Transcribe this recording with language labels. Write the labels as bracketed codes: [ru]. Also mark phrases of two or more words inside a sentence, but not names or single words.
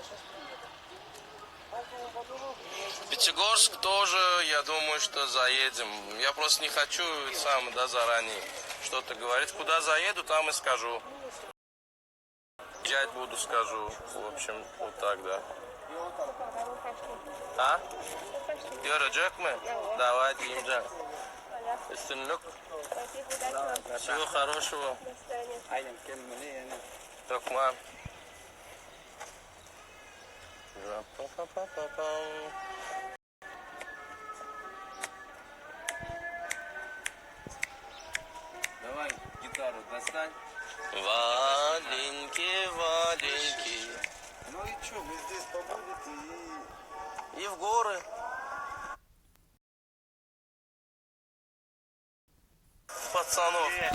[ru] Пятигорск тоже, я думаю, что заедем. Я просто не хочу сам, да, заранее что-то говорить. Куда заеду, там и скажу. Езжать буду, скажу. В общем, вот так, да. А? [tr] Görecek mi? [ru] Давай, Димджан. Üstünlük. Всего хорошего. [tr] Aynen kendini yani. Токман. Ра-па-па-па-па-пам. [ru] Давай гитару достань. Валенки, валенки. Ну и что, вы здесь побудете и... И в горы. Пацанов.